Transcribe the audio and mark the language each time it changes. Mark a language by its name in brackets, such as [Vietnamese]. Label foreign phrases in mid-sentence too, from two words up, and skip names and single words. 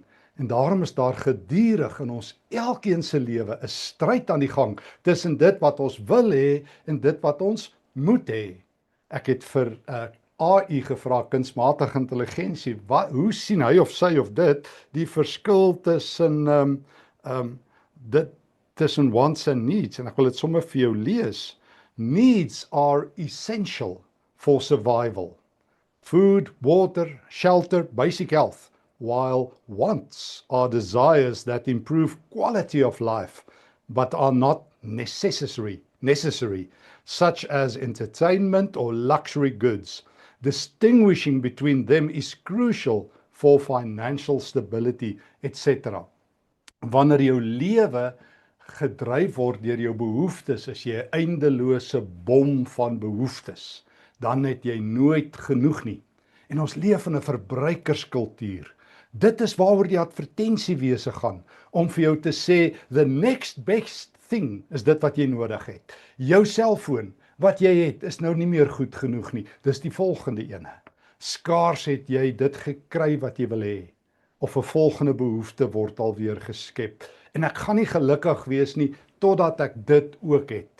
[Afrikaans] En daarom is daar gedurig in ons elkeen se lewe 'n stryd aan die gang tussen dit wat ons wil hê en dit wat ons moet hê. Ek het vir AI gevra, kunsmatige intelligensie, hoe sien hy of sy of dit die verskil tussen tussen [English] wants and needs, [Afrikaans] en ek wil dit sommer vir jou lees. [English] Needs are essential for survival. Food, water, shelter, basic health. While wants are desires that improve quality of life, but are not necessary, such as entertainment or luxury goods. Distinguishing between them is crucial for financial stability, etc. [Afrikaans] Wanneer jou lewe gedryf word deur jou behoeftes, is jy 'n eindelose bom van behoeftes. Dan het jy nooit genoeg nie. En ons leef in 'n verbruikerskultuur. Dit is waaroor die advertensiewese gaan, om vir jou te sê, [English] the next best thing [Afrikaans] is dit wat jy nodig het. Jou selfoon, wat jy het, is nou nie meer goed genoeg nie. Dis die volgende ene. Skaars het jy dit gekry wat jy wil hê, of 'n volgende behoefte word alweer geskep. En ek gaan nie gelukkig wees nie, totdat ek dit ook het.